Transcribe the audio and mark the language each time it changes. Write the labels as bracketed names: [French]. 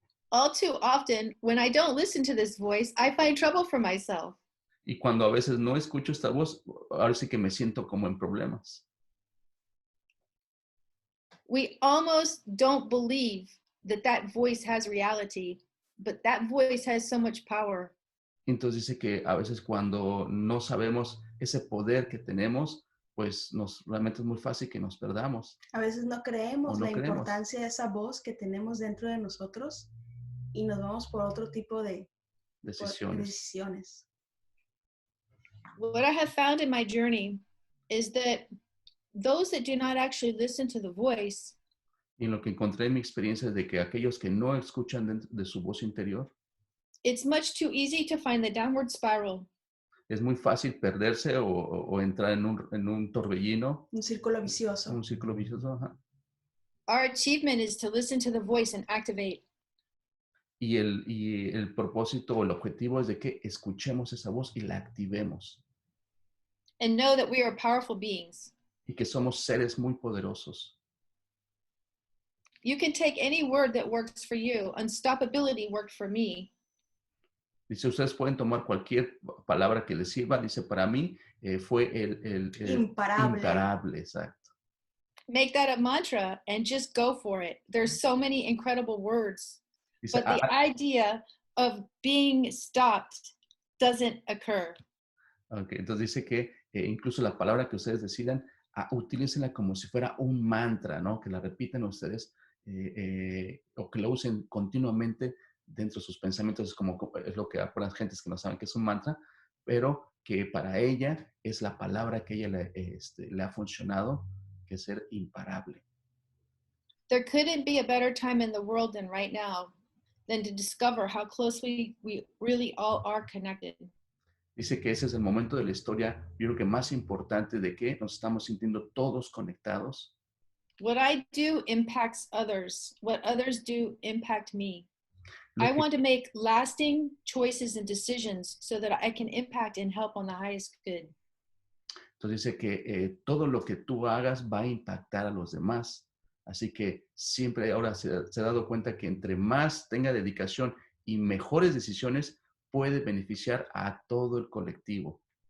[English] All too often, when I don't listen to this voice, I find trouble for myself. [Spanish] Y cuando a veces no escucho esta voz, ahora sí que me siento como en problemas. [English] We almost don't believe that that voice has reality, but that voice has so much power. [Spanish] Entonces dice que a veces cuando no sabemos ese poder que tenemos, pues realmente es muy fácil que nos perdamos. A veces no creemos O no la creemos. importancia de esa voz que tenemos dentro de nosotros y nos vamos por otro tipo de decisiones. [English] What I have found in my journey is that those that do not actually listen to the voice [Spanish] Y lo que encontré en mi experiencia es de que aquellos que no escuchan de su voz interior, [English] it's much too easy to find the downward spiral. [Spanish] es muy fácil perderse o entrar en un torbellino, Un círculo vicioso. un círculo vicioso. Ajá. [English] Our achievement is to listen to the voice and activate. [Spanish] Y el propósito o el objetivo es de que escuchemos esa voz y la activemos. [English] And know that we are powerful beings. [Spanish] Y que somos seres muy poderosos. [English] You can take any word that works for you. Unstoppability worked for me. [Spanish] Dice, ustedes pueden tomar cualquier palabra que les sirva. Dice, para mí fue el imparable, exacto. [English] Make that a mantra and just go for it. There's so many incredible words. [Spanish] Dice, [English] But the idea of being stopped doesn't occur. [Spanish] Okay, entonces dice que incluso la palabra que ustedes decidan, utilícenla como si fuera un mantra, ¿no? Que la repitan ustedes o que la usen continuamente dentro de sus pensamientos. Es lo que para las gentes que no saben que es un mantra, pero que para ella es la palabra que ella le ha funcionado, que es ser imparable. [English] There couldn't be a better time in the world than right now than to discover how closely we really all are connected. [Spanish] Dice que ese es el momento de la historia, yo creo que más importante, de que nos estamos sintiendo todos conectados. [English] What I do impacts others. What others do impact me. I want to make lasting choices and decisions so that I can impact and help on the highest good. [Spanish] Entonces dice que todo lo que tú hagas va a impactar a los demás. Así que siempre ahora se ha dado cuenta que entre más tenga dedicación y mejores decisiones, puede beneficiar a todo el colectivo.